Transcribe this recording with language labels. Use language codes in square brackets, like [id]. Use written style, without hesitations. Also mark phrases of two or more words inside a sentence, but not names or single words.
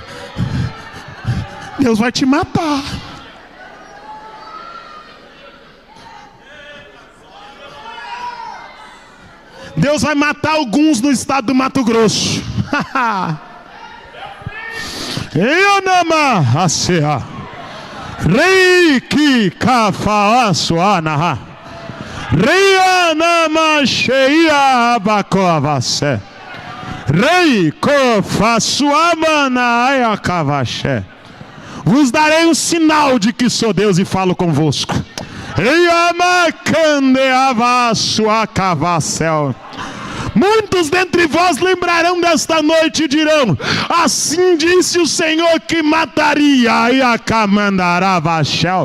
[pt] Deus vai te matar. Deus vai matar alguns no estado do Mato Grosso. Eonama asea. Reiki kafaasuanaha. Reianama sheia abacoavase. Reiko fasuamana ayakavashe. Vos darei um sinal de que sou Deus e falo convosco. Muitos dentre vós lembrarão desta noite e dirão: assim disse o Senhor que mataria e acamandará Vachel.